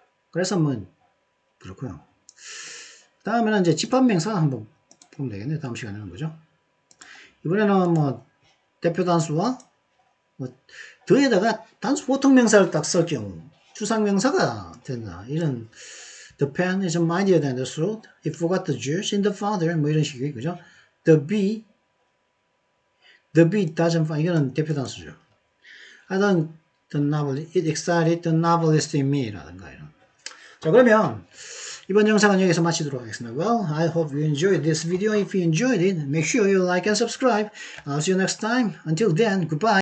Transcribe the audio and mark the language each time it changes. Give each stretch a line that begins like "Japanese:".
Korean: 그래서 그렇고요. 다음에는 이제 집합명사 한번 보면 되겠네요. 다음 시간에는 거죠. 이번에는 대표 단수와 더에다가 단수 보통명사를 딱 쓸 경우 추상명사가 된다.
English: 이런 the pen is mightier than the sword. It forgot the Jews in the father.
Korean: 이런 식이에요. 그죠?
English: The bee doesn't find.
Korean: 이거는 대표 단수죠. 하여튼
English: the novel, it excited the novelist in me
Korean: 라든가 이런. 자, 그러면 이번 영상은 여기서 마치도록 하겠습니다.
English: Well, I hope you enjoyed this video. If you enjoyed it, make sure you like and subscribe. I'll see you next time. Until then, goodbye.